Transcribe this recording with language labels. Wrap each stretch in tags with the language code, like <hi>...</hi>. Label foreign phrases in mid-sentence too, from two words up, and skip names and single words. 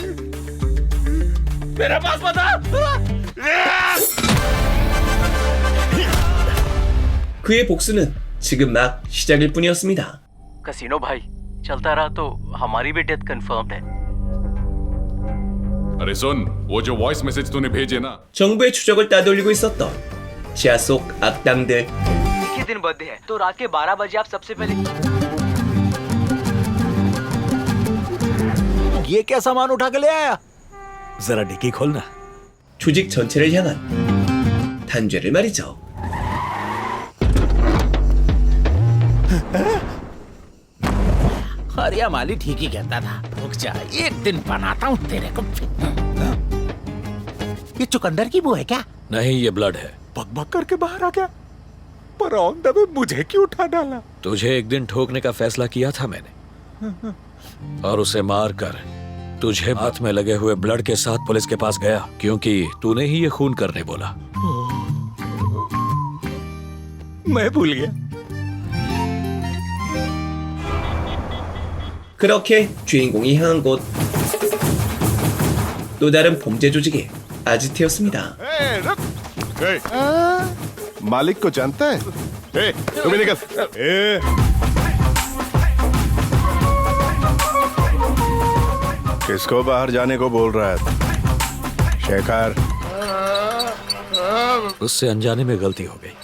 <hi>मेरे पास बता</hi> <ko>그의 복수는 지금 막 시작일 뿐이었습니다.</ko> <hi>कसीनो भाई चलता रहा तो हमारी भी</hi> <en>death confirmed</en> <hi>है अरे सुन वो जो</hi> <en>voice message</en> <hi>तूने भेजे ना</hi> <ko>정부의 추적을 따돌리고 있었던 지하 속 악당들.</ko> <hi>किस दिन बर्थडे है तो रात के 12 बजे आप सबसे पहले ये क्या सामान उठा के ले आया? जरा डिक्की खोलना</hi> <ko>조직 전체를 향한 단죄를 말이죠.</ko> <hi>हरिया माली ठीक ही कहता था रुक जा एक दिन बनाता हूँ तेरे को ये चुकंदर की वो है क्या नहीं ये ब्लड है बकबक करके बाहर आ गया पर</hi> <en>on the way</en> <hi>मुझे क्यों उठा डाला? तुझे एक दिन ठोकने का फैसला किया था मैंने और उसे मार कर तुझे हाथ में लगे हुए ब्लड के साथ पुलिस के पास गया क्योंकि तूने ही ये खून करने बोला मैं भूल गया</hi> <ko>그렇게 주인공이 향한 곳 또 다른 범죄 조직의 아지트였습니다.</ko> <hi>मालिक को जानता है? तुम भी निकल। किसको बाहर जाने को बोल रहा है? शेखर। उससे अनजाने में गलती हो गई</hi>